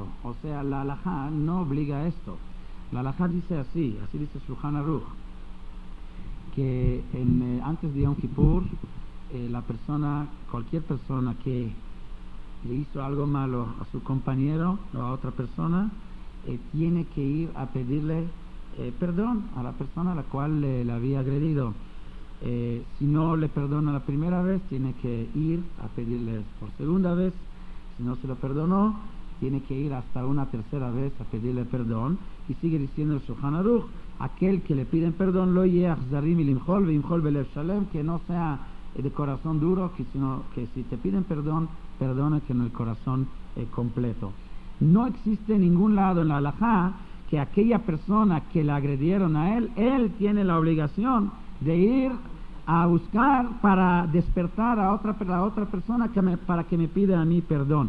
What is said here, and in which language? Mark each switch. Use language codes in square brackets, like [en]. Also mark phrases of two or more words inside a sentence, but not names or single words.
[es] O sea, la halajá no obliga a esto. La halajá dice así dice Shulchan Aruch, que antes de Yom Kippur, cualquier persona que le hizo algo malo a su compañero o a otra persona, tiene que ir a pedirle perdón a la persona a la cual le había agredido. Si no le perdona la primera vez, tiene que ir a pedirle por segunda vez. Si no se lo perdonó, tiene que ir hasta una tercera vez a pedirle perdón. Y sigue diciendo el Shulchan Aruch: aquel que le piden perdón, [he] לא אכזרי מלמחול וימחול בלב שלם, [es] que no sea de corazón duro, sino que si te piden perdón, perdona que en el corazón completo. No existe en ningún lado en la halajá que aquella persona que le agredieron a él tiene la obligación de ir a buscar para despertar a otra persona para que me pida a mí perdón.